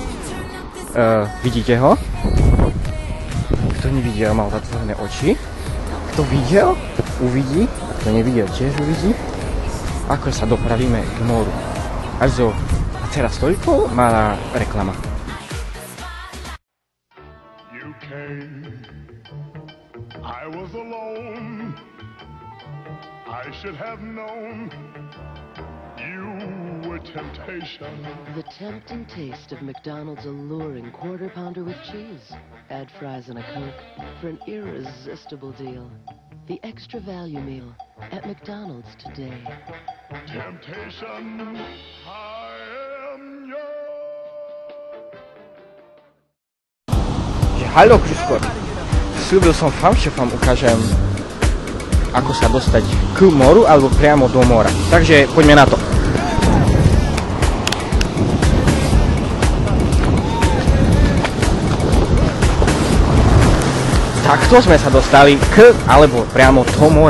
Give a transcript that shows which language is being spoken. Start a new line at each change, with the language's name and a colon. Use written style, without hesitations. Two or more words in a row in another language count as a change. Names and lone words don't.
Slovak: Vidíte ho? Kto nevidel, mal zatvorené oči. Kto videl, uvidí. A kto nevidel, tiež uvidí. Ako sa dopravíme k moru. Also, a teraz toľko malá reklama.
English: You came, I was alone. I should have known you were temptation. The tempting taste of McDonald's alluring quarter pounder with cheese. Add fries and a Coke for an irresistible deal. The extra value meal at McDonald's today. Temptation, I am yours.
Slovak: Haló, Krisko. Slúbil som vám, že vám ukážem, ako sa dostať k moru alebo priamo do mora. Takže poďme na to. Takto sme sa dostali k alebo priamo do mora.